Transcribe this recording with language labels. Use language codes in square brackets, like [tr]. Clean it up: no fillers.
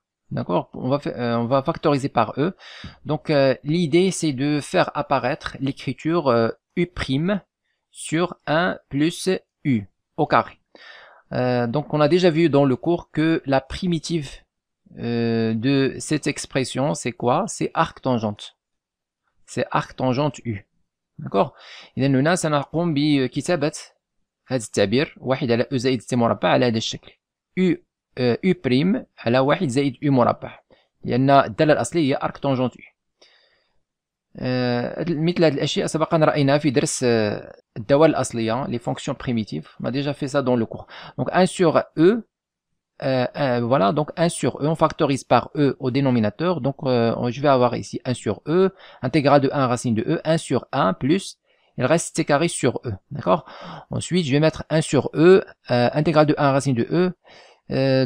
[fr] D'accord, on va factoriser par e. Donc l'idée c'est de faire apparaître l'écriture u' sur 1 plus u au carré. Donc on a déjà vu dans le cours que la primitive de cette expression c'est quoi? C'est arctangente. C'est arctangente u. d'accord. [ar] إذا هنا سنقوم بكتابة هذا التعبير 1 على e زائد t مربع على هذا الشكل. u بريم على 1 زائد u مربع، لأن الدالة الأصلية هي arc tangente u. مثل هذه الأشياء سبقا رأيناها في درس الدوال الأصلية [fr] les fonctions primitives. On a déjà fait ça dans le cours. Donc 1 sur e, voilà, donc 1 sur e, on factorise par e au dénominateur. Donc je vais avoir ici 1 sur e, intégrale de 1 racine de e, 1 sur 1 plus, il reste t carré sur e. D'accord. Ensuite, je vais mettre 1 sur e, intégrale de 1 racine de e.